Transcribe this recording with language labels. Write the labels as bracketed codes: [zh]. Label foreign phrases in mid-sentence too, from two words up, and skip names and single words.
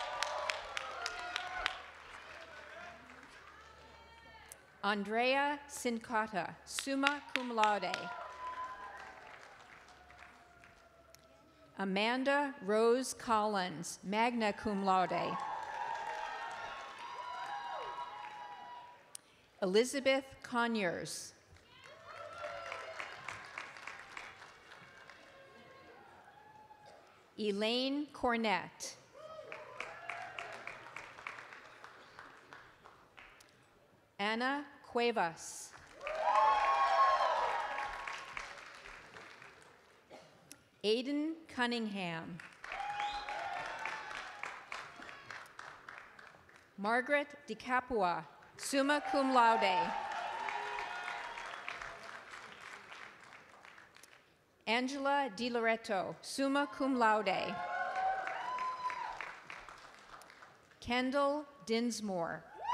[en] Andrea Sincata, [la] summa cum laude. [en] Amanda Rose Collins, [la] magna cum laude. [en] Elizabeth Conyers. Elaine Cornett. Anna Cuevas. Aiden Cunningham. Margaret DiCapua, [la] summa cum laude. [en] Angela Di Loretto, [la] summa cum laude. [en] Kendall Dinsmore.